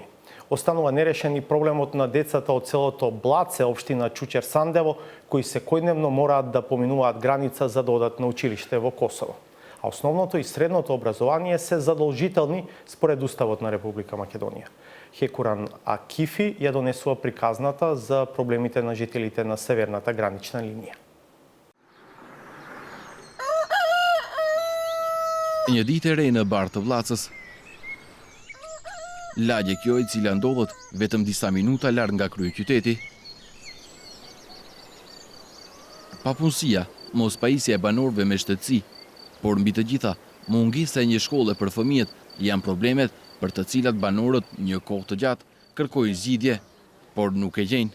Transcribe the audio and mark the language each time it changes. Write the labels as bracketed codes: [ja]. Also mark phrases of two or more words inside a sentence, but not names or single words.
[mk] Останува нерешен и проблемот на децата од селото Блаце, општина Чучер-Сандево, кои секојдневно мораат да поминуваат граница за да одат на училиште во Косово. А основното и средното образование се задолжителни според Уставот на Република Македонија. Хекуран Акифи ја донесува приказната за проблемите на жителите на северната гранична линија. [sq] Një ditë e re në bar të Vllacës. Lagje kjo e cila ndodhet vetëm disa minuta larg nga kryeqyteti. Papunësia, mos pajisja e banorëve me shtetësi, por mbi të gjitha, mungesa e një shkolle për fëmijët janë problemet për të cilat banorët një kohë të gjatë kërkojnë zgjidhje, por nuk e gjejnë.